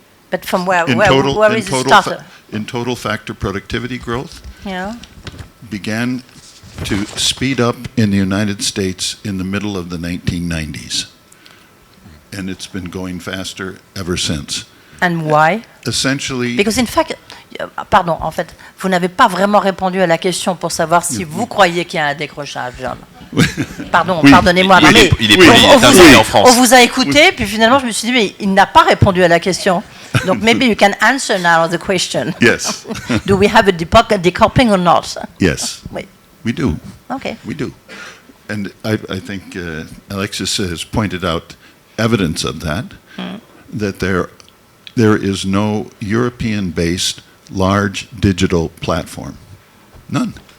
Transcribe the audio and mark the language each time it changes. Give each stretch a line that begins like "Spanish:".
English: But from where is it started? In total factor productivity growth. Yeah. Began to speed up in the United States in the middle of the 1990s. And it's been going faster ever since. And why? Essentially... Because in fact,
French: en fait, vous n'avez pas vraiment répondu à la question pour savoir si vous croyez qu'il y a un décrochage, John. Pardonnez-moi. Il est poli, en France. On vous a écouté, puis finalement je me suis dit, mais il n'a pas répondu à la question.
English: Donc maybe you can answer now the question. Yes. Do we have a decoupling or not? Yes.
French: Oui.
English: We do. Okay. We do. And I think Alexis has pointed out evidence of that, that there is no European-based large digital platform. None.